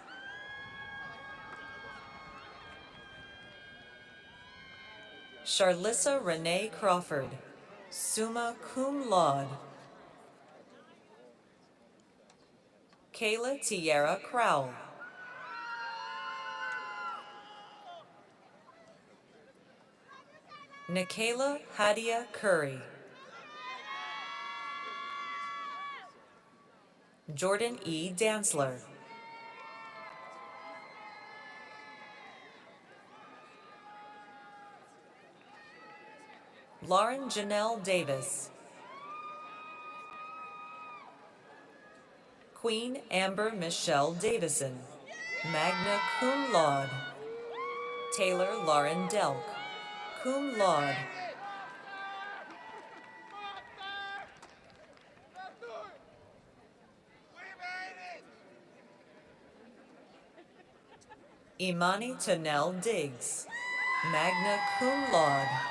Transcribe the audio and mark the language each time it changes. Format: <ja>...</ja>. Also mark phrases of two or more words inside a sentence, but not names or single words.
<en>Charlissa Renee Crawford,</en> <la>summa cum laude.</la> <en>Kayla Tierra Crowell. Nikayla Hadia Curry. Jordan E. Dantzler. Lauren Janelle Davis. Queen Amber Michelle Davison,</en> <la>magna cum laude.</la> <en>Taylor Lauren Delk,</en> <la>cum laude.</la> <en>Imani Tanel Diggs,</en> <la>magna cum laude.</la>